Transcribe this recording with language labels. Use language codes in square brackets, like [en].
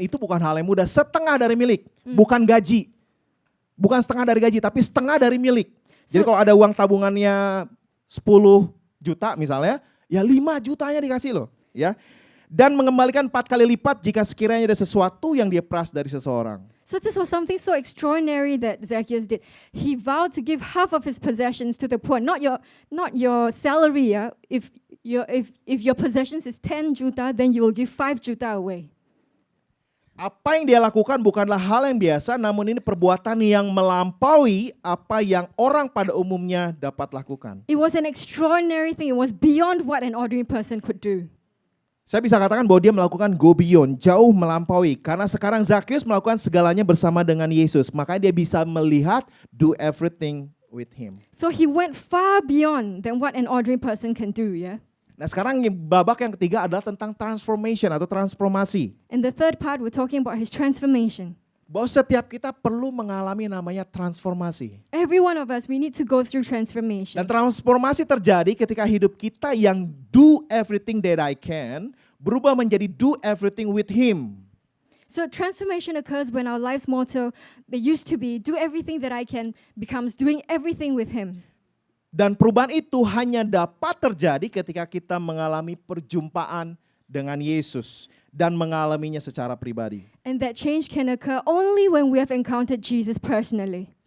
[id] Itu bukan hal yang mudah, setengah dari milik, bukan gaji. Bukan setengah dari gaji, tapi setengah dari milik. Jadi kalau ada uang tabungannya 10 juta misalnya, ya 5 jutanya dikasih loh. Ya. Dan mengembalikan 4 kali lipat jika sekiranya ada sesuatu yang dia peras dari seseorang. [en] So this was something so extraordinary that Zacchaeus did. He vowed to give half of his possessions to the poor, not your salary. Yeah? If your possessions is 10 juta, then you will give 5 juta away. [id] Apa yang dia lakukan bukanlah hal yang biasa, namun ini perbuatan yang melampaui apa yang orang pada umumnya dapat lakukan. [en] It was an extraordinary thing. It was beyond what an ordinary person could do. [id] Saya bisa katakan bahwa dia melakukan go beyond, jauh melampaui. Karena sekarang Zakheus melakukan segalanya bersama dengan Yesus. Makanya dia bisa melihat do everything with him. [en] So he went far beyond than what an ordinary person can do, yeah? [id] Nah sekarang babak yang ketiga adalah tentang transformation atau transformasi. [en] In the third part we're talking about his transformation. [id] Bahwa setiap kita perlu mengalami namanya transformasi. [en] Every one of us, we need to go through transformation. [id] Dan transformasi terjadi ketika hidup kita yang do everything that I can berubah menjadi do everything with him. [en] So transformation occurs when our life's motto, that used to be do everything that I can, becomes doing everything with him. [id] Dan perubahan itu hanya dapat terjadi ketika kita mengalami perjumpaan dengan Yesus dan mengalaminya secara pribadi. [en] And that change can occur only when we have encountered Jesus personally.